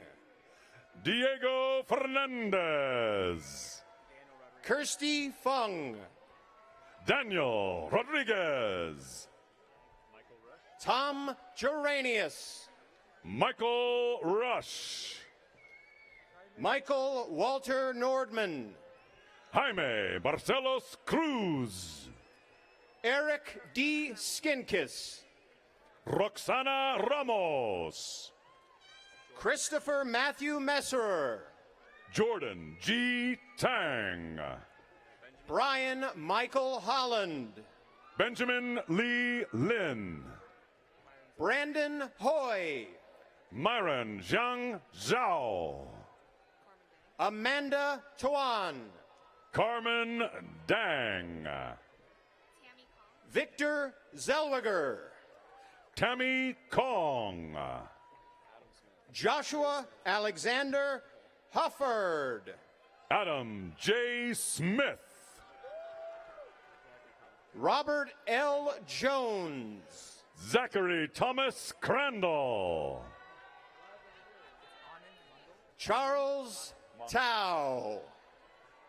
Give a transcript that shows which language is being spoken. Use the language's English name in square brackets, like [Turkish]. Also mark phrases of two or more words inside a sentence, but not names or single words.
[English] Diego Fernandez. Kirsty Fung. Daniel Rodriguez. Tom Geranius. Michael Rush. Michael Walter Nordman. Jaime Barcelos Cruz. Eric D. Skinkiss. Roxana Ramos. Christopher Matthew Messerer. Jordan G. Tang. Brian Michael Holland. Benjamin Lee Lin. Brandon Hoy. Myron Zhang Zhao. Amanda Tuan. Carmen Dang. Victor Zellweger. Tammy Kong. Joshua Alexander Hufford. Adam J. Smith. Robert L. Jones. Zachary Thomas Crandall. Charles Tao.